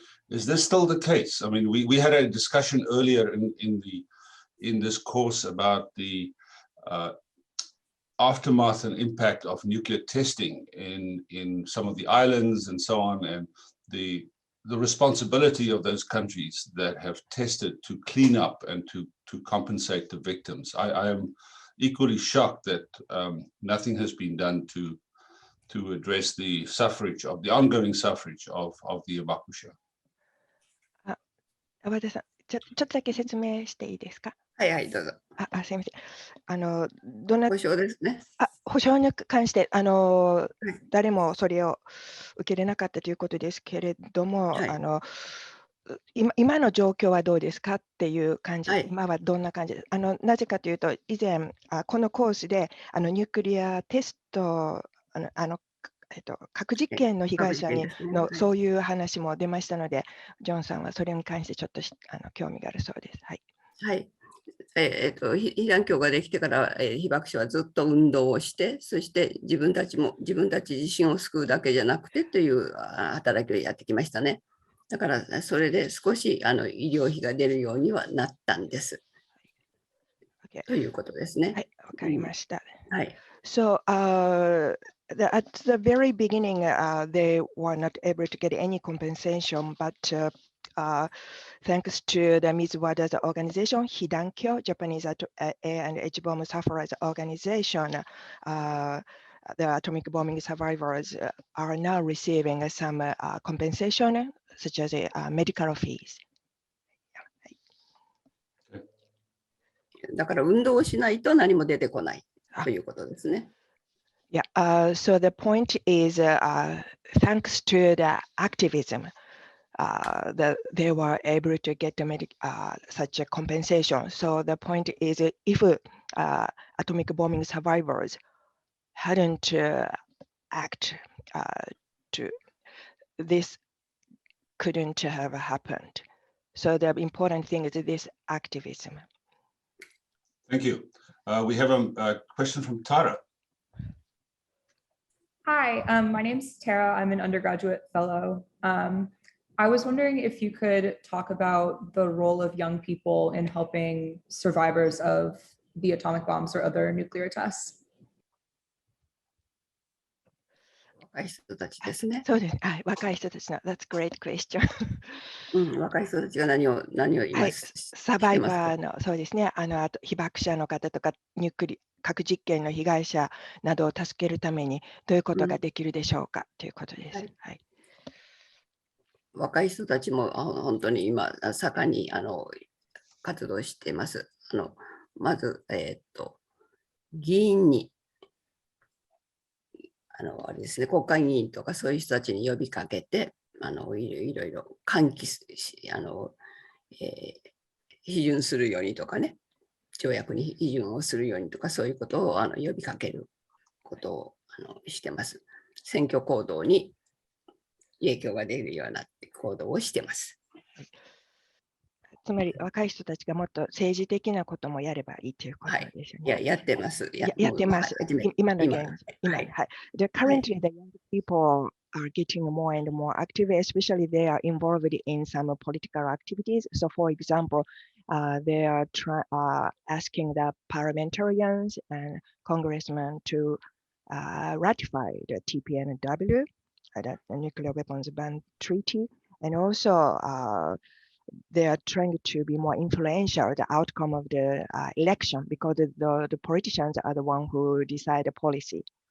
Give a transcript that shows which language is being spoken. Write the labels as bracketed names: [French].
[English] Is this still the case? I mean, we had a discussion earlier in this course about the aftermath and impact of nuclear testing in some of the islands and so on, and the responsibility of those countries that have tested to clean up and to compensate the victims. I am equally shocked that nothing has been done to address the suffrage of the ongoing suffrage of the Hibakusha. [Japanese] 和田さん、ちょっとだけ説明していいですか？はいはい、どうぞ。すみません。どな保証ですね。保証に関して、誰もそれを受けれなかったということですけれども、はい今の状況はどうですかっていう感じ、はい今はどんな感じですか？なぜかというと、以前、このコースでニュークリアテスト、核実験の被害者に核実験ですねのそういう話も出ましたので、ジョンさんはそれに関してちょっと興味があるそうです。はい。はい。被団協ができてから、被爆者はずっと運動をして、そして自分たち自身を救うだけじゃなくてという働きをやってきましたね。だからそれで少し医療費が出るようにはなったんです。 [English] Okay. [Japanese] ということですね。はい、わかりました。はい。 [English] So, at the very beginning, they were not able to get any compensation, but thanks to the Ms. Wada's organization, Hidankyo, Japanese A and H bomb sufferers organization, the atomic bombing survivors are now receiving some compensation, such as medical fees. [Japanese] だから運動をしないと何も出てこないということですね。 [English] Yeah, so the point is, thanks to the activism, that they were able to get such a compensation. So the point is, if atomic bombing survivors hadn't act, this couldn't have happened. So the important thing is this activism. Thank you. We have a question from Tara. Hi, my name's Tara. I'm an undergraduate fellow. I was wondering if you could talk about the role of young people in helping survivors of the atomic bombs or other nuclear tests. [Japanese] 若い人たちですね。そうです。はい、若い人たちの、 [English] That's great question. [Japanese] 若い人たちが何を今、はい、サバイバー。ーの、そうですね、あと被爆者の方とか、核実験の被害者などを助けるために、どういうことができるでしょうか、ということです。はい。若い人たちも本当に今、盛んに活動しています。まず、議員に、あれですね、国会議員とかそういう人たちに呼びかけて、いろいろ喚起し、批准するようにとかね、条約に批准をするようにとか、そういうことを呼びかけることをしてます。選挙行動に影響が出るような行動をしてます。つまり若い人たちがもっと政治的なこともやればいいということですよね。やってます。やってます。今の現状。今、はい。 [English] Currently, the young people are getting more and more active, especially they are involved in some political activities. So, for example, they are asking the parliamentarians and congressmen to ratify the TPNW, the Nuclear Weapons Ban Treaty, and also they are trying to be more influential the outcome of the election because the politicians are the one who decide the policy.